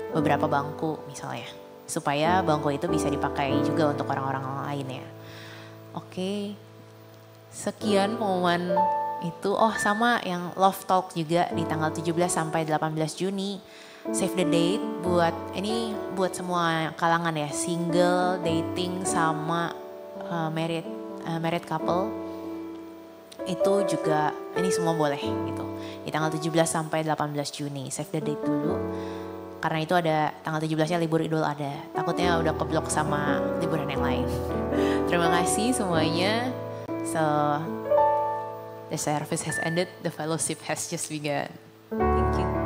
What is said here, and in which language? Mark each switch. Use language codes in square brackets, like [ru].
[id] Beberapa bangku misalnya, supaya bangku itu bisa dipakai juga untuk orang-orang lainnya. Oke. Sekian pengumuman itu. Oh sama yang Love Talk juga di tanggal 17 sampai 18 Juni. [en] Save the date [id] buat semua kalangan ya. [en] Single, dating sama married couple. [id] Itu juga ini semua boleh gitu. Di tanggal 17 sampai 18 Juni. [en] Save the date [id] dulu. Karena itu ada tanggal 17-nya libur Idul Adha. Takutnya udah keblok sama liburan yang lain. Terima kasih semuanya. [en] So, the service has ended, the fellowship has just begun. Thank you.